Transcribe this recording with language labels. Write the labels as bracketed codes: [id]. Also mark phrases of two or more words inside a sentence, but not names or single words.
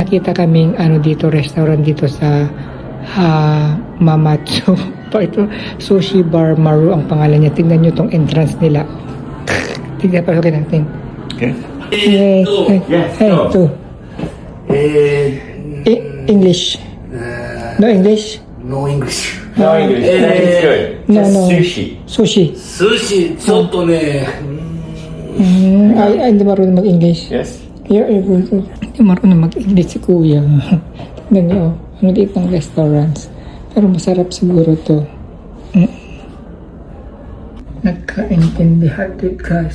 [tl] nakita kaming ano dito, restaurant dito sa Mamatsu. Ito, Sushi Bar Maru ang pangalan niya. Tingnan nyo tong entrance nila. Tingnan pa natin. Okay. [en] Hey, to. English. No English? No English. No English. That is good. No, Just no. sushi. Sushi. [ja] 寿司ちょっとね、 [tl] Ay, hindi marunong mag-English. Yes. Hindi marunong mag-English si Kuya. Tignan nyo, ang liit ng restaurants. Pero masarap siguro to. Nagkaintindihan din guys.